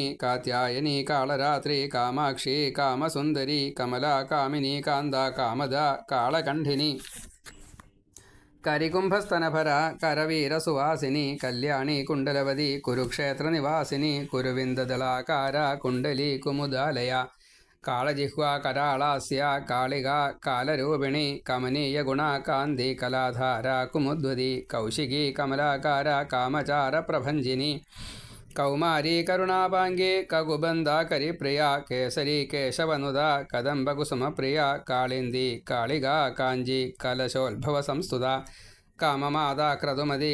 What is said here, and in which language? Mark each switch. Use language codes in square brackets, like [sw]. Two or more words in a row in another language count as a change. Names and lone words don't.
[sa] കാത്യായനി കാളരാത്രി കാമാക്ഷി കാമസുന്ദരി. കമലാ കാമിനി കാന്ത കാമദ കാളകണ്ഠിനി. കരികുംഭസ്തനഭര കരവീരസുവാസിനി. കല്യാണി കുണ്ടലവതി കുരുക്ഷേത്രനിവാസിനി. കുരുവിന്ദദളാകാര കുണ്ടലി കുമുദാലയ. कालजिह्वा कराळास्य कालिका कालरूपिणी कमनीयगुणा कान्ति कलाधारा कुमुद्वदी कौशिकी कमलाकारा कामचारप्रभञ्जिनी कौमारी करुणापाङ्गी ककुबन्धाकरिप्रिया केसरी केशवनुदा कदम्बकुसुमप्रिया कालिन्दी कालिका काञ्जी कलशोद्भवसंस्तुता काममादा क्रतुमती